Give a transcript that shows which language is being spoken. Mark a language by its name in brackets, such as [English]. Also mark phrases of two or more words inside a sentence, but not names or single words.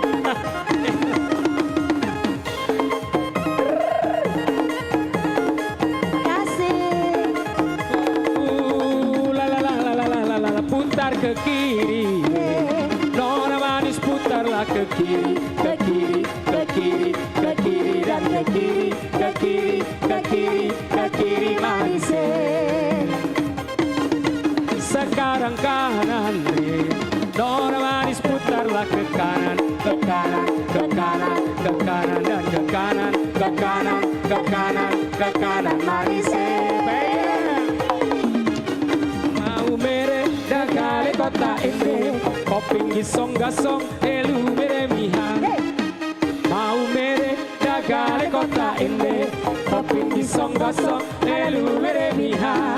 [Indonesian] Putar ke kiri, nona manis putarlah ke kiri dan ke kiri manis. Sekarang kanan, nona manis putarlah ke kanan dan ke kanan manis. [Ende] Dagale kota ende, koping gisong gasong elu mere miha. Mau mere dagale kota ende, koping gisong gasong elu mere miha.